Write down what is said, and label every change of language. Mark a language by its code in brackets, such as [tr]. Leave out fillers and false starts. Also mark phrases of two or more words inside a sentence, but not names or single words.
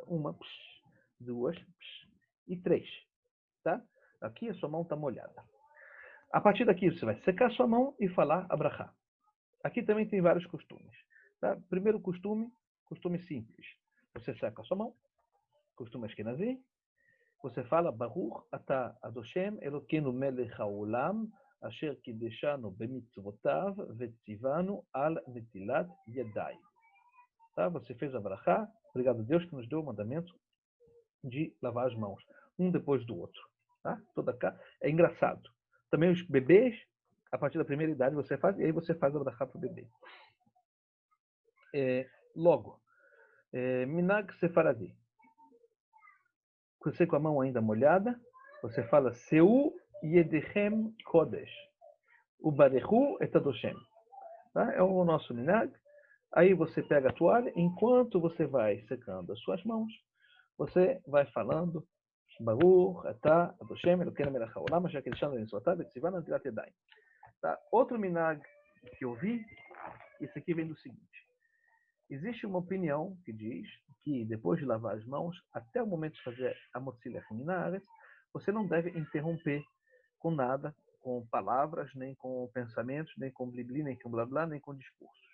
[pt] 1, 2 e 3. Tá? Aqui a sua mão está molhada. A partir daqui você vai secar a sua mão e falar a brachá. Aqui também tem vários costumes. Tá? Primeiro costume simples. Você seca a sua mão, costume Ashkenazi. Você fala [he] ברוך אתה אדושם אלוקינו מלך העולם אשר קדשנו במצוותיו וצונו על נטילת ידים. [pt] Tá? Você fez a brachá. Obrigado a Deus que nos deu o mandamento de lavar as mãos, um depois do outro. Tá? Toda cá. É engraçado. Também os bebês, a partir da primeira idade, você faz, e aí você faz a brachá para o bebê. Logo, [he] מנהג ספרדי. [pt] Você com a mão ainda molhada, você fala [he] שאו ידיכם קודש. וברכו את אדושם. [pt] Tá? É o nosso minag. Aí você pega a toalha, enquanto você vai secando as suas mãos, você vai falando [he] ברוך אתה אדושם אלוקינו מלך העולם אשר קדשנו במצוותיו וצונו על נטילת ידים. [pt] Tá? Outro minag que eu vi, isso aqui vem do seguinte. Existe uma opinião que diz que depois de lavar as mãos, até o momento de fazer a motzilha minares, você não deve interromper com nada, com palavras, nem com pensamentos, nem com blibli, nem com blá blá, nem com discursos.